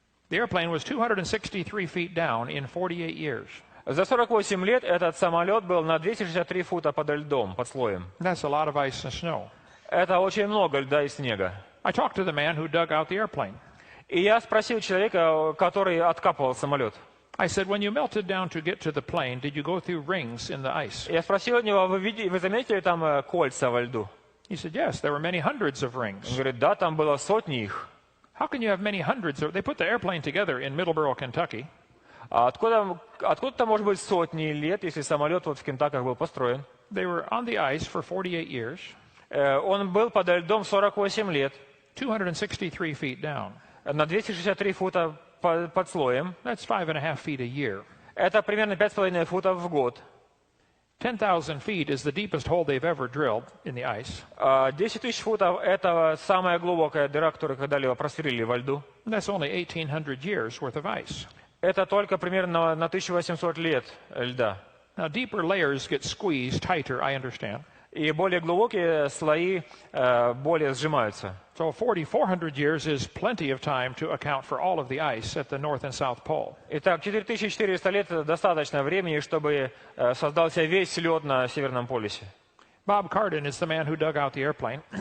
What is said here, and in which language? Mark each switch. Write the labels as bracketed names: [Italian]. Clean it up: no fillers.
[English] The airplane was 263 feet down in 48 years. [Russian] За 48 лет этот самолет был на 263 фута под льдом, под слоем. [English] That's a lot of ice and snow. [Russian] Это очень много льда и снега. [English] I talked to the man who dug out the airplane. [Russian] И я спросил человека, который откапывал самолет. [English] I said, when you melted down to get to the plane, did you go through rings in the ice? [Russian] Я спросил у него: вы заметили там кольца во льду? [English] He said, yes, there were many hundreds of [Russian] Он [English] rings. [Russian] говорит: да, там было сотни их. [English] How can you have many hundreds of... They put the airplane together in Middleborough, Kentucky. [Russian] А откуда-то может быть сотни лет, если самолет вот в Кентаках был построен? [English] They were on the ice for 48 years, [Russian] Он был под льдом 48 лет, [English] 263 feet down. [Russian] на 263 фута под слоем. [English] That's 5.5 feet a year. [Russian] Это примерно 5,5 футов в год. [English] 10,000 feet is the deepest hole they've ever drilled in the ice. [Russian] 10 тысяч футов – это самая глубокая дыра, которую когда-либо просверлили во льду. [English] That's only 1,800 years worth of ice. [Russian] Это только примерно на 1800 лет льда. [English] Now, deeper layers get squeezed tighter, I understand. [Russian] И более глубокие слои более сжимаются. [English] So 4,400 years is plenty of time to account for all of the ice at the North and South Pole. [Russian] Итак, 4400 лет – это достаточно времени, чтобы создался весь лед на Северном полюсе. [English] Bob Cardin is the man who dug out the airplane.